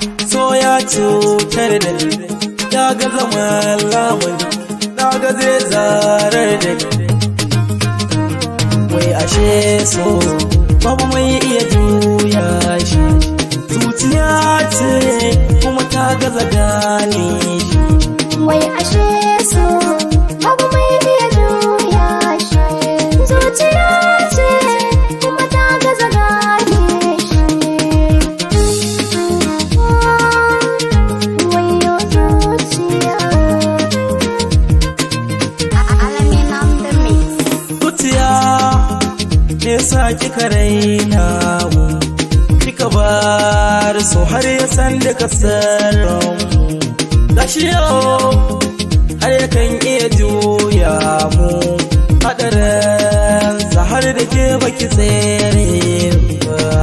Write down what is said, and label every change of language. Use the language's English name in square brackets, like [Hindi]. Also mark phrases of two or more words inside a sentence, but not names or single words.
[Hausa] So ya cutar da ni, ya ga zaman lamuni, na ga zai zarar da ni. Wai ashe so, babu mai iya juya shi. Zuciya ce, kuma ta gaza gane shi. Wai ashe so, babu mai iya juya shi. Zuciya ce, kuma ta gaza gane shi. Wai yo zuciya. [English] A-, a-, Alamin on the mix. [Hausa] Zuciya, me yasa kika raina mu? Kika bar so har ya san duka sirrin mu. Gashi yau, har ya kan iya juya mu. Haɗarin sa har da ke baki tsere ba.